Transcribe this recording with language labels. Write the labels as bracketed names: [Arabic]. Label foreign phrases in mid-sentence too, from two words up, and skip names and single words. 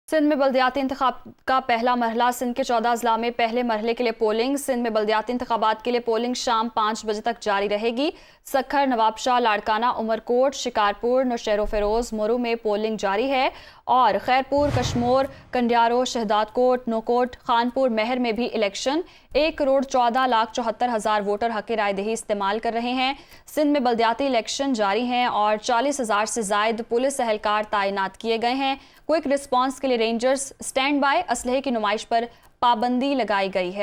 [Urdu] سندھ میں بلدیاتی انتخاب کا پہلا مرحلہ۔ سندھ کے 14 اضلاع میں پہلے مرحلے کے لیے پولنگ. سندھ میں بلدیاتی انتخابات کے لیے پولنگ شام 5 بجے تک جاری رہے گی. सक्खर, نوابشاہ، لاڑکانہ، عمرکوٹ، شکارپور، نوشہرو فیروز, مورو میں پولنگ جاری ہے اور خیرپور، کشمور، کنڈیارو، شہدادکوٹ، نوکوٹ، خانپور، مہڑ میں بھی الیکشن. 1,14,74,000 ووٹر حق رائے دہی استعمال کر رہے ہیں. سندھ میں بلدیاتی الیکشن جاری ہیں اور 40,000 سے زائد پولیس اہلکار تعینات کیے گئے ہیں. [English] quick response [Urdu] کے لیے رینجرز [English] stand by. [Urdu] اسلحے کی نمائش پر پابندی لگائی گئی ہے.